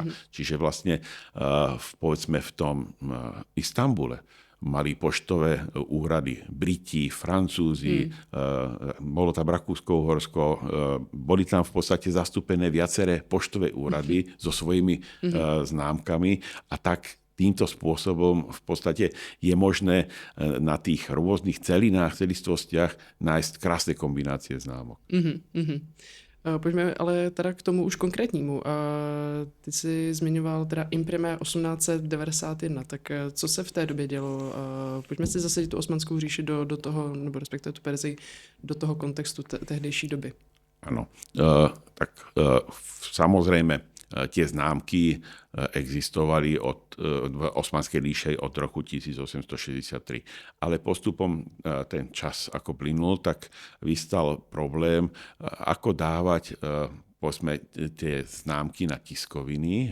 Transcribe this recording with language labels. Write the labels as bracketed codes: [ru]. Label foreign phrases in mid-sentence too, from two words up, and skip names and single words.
[sk] Čiže vlastne povedzme v tom Istanbule mali poštové úrady Briti, Francúzi, bolo tam Rakúsko-Uhorsko, boli tam v podstate zastúpené viaceré poštové úrady so svojimi známkami a tak týmto spôsobom v podstate je možné na tých rôznych celinách, celistvostiach nájsť krásne kombinácie známok. [cs] Pojďme ale teda k tomu už konkrétnímu. Ty jsi zmiňoval teda Imprimé 1891, tak co se v té době dělo? Pojďme si zasadit tu Osmanskou říši do toho, nebo respektive tu Persii, do toho kontextu tehdejší doby. [sk] Áno, tak samozrejme tie známky existovali v Osmanskej ríše od roku 1863. Ale postupom ten čas, ako plynul, tak vystal problém, ako dávať povedzme, tie známky na tiskoviny.